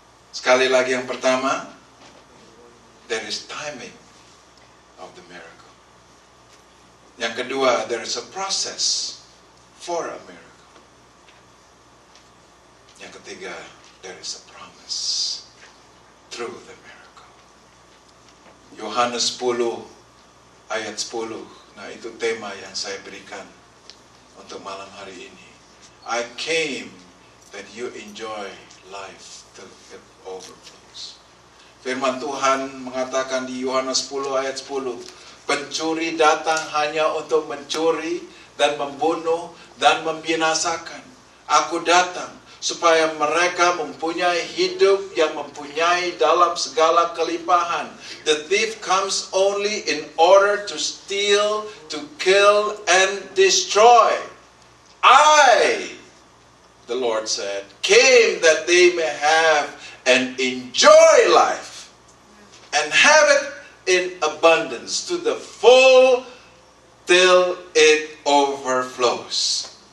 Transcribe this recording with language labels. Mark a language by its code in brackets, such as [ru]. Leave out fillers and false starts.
[id] Sekali lagi, yang pertama, [en] there is timing of the miracle. [id] Yang kedua, [en] there is a process for a miracle. [id] Yang ketiga, [en] there is a promise through the miracle. [id] Yohanes 10 ayat 10. Nah, itu tema yang saya berikan untuk malam hari ini. [en] I came that you enjoy life till it overflows. [id] Firman Tuhan mengatakan di Yohanes 10 ayat 10, pencuri datang hanya untuk mencuri dan membunuh dan membinasakan. Aku datang supaya mereka mempunyai hidup yang mempunyai dalam segala kelimpahan. [en] The thief comes only in order to steal, to kill, and destroy. I, the Lord said, came that they may have and enjoy life and have it in abundance to the full till it overflows.